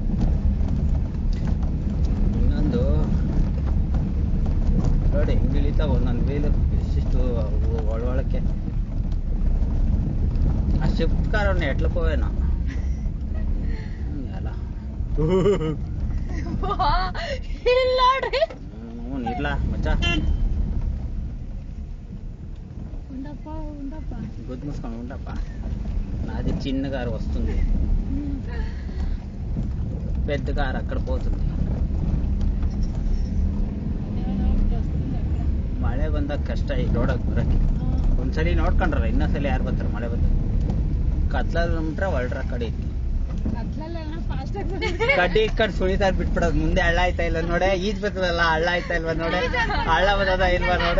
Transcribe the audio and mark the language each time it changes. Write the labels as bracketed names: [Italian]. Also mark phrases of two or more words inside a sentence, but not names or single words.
[Kannada] ಇನ್ನೊಂದು ನೋಡಿ ಹೆಂಗ್ ಇಳಿತಾವ ಒಂದೊಂದು ವೀಲು ಇಷ್ಟಿಷ್ಟು ಒಳಕ್ಕೆ. ಆ ಶಿಫ್ಟ್ ಕಾರನ್ನ ಎಟ್ಲಕ್ಕೆ ಹೋವೇನೋ ಎಲ್ಲ. ಇಲ್ಲ ಮಚ್ಚ [Telugu] గుద్దు మూసుకొని ఉండప్ప. నాది చిన్న కారు వస్తుంది, పెద్ద కారు అక్కడ పోతుంది. [Kannada] ಮಳೆ ಬಂದಾಗ ಕಷ್ಟ ಈ ರೋಡಾಗ ಬರಕ್ಕೆ. ಒಂದ್ಸಲಿ ನೋಡ್ಕೊಂಡ್ರಲ್ಲ, ಇನ್ನೊಂದ್ಸಲಿ ಯಾರು ಬರ್ತಾರೆ ಮಳೆ ಬಂದಾಗ? ಕತ್ಲಲ್ಲಿ ಬಿಟ್ರೆ ಒಳ್ರ ಕಡೆ ಐತಿ. ಅದ್ರಲ್ಲೆಲ್ಲ ಫಾಸ್ಟ್ ಆಗಿ ಕಡ್ಡಿ ಇಟ್ಕೊಂಡು ಸುಳಿತಾರ ಬಿಟ್ಬಿಡೋದು. ಮುಂದೆ ಹಳ್ಳ ಆಯ್ತಾ ಇಲ್ಲ ನೋಡೆ, ಈಜ್ ಬರ್ತದಲ್ಲ ಹಳ್ಳ ಆಯ್ತಾ ಇಲ್ವಾ ನೋಡೆ, ಹಳ್ಳ ಬರ್ತದ ಇಲ್ವಾ ನೋಡೆ,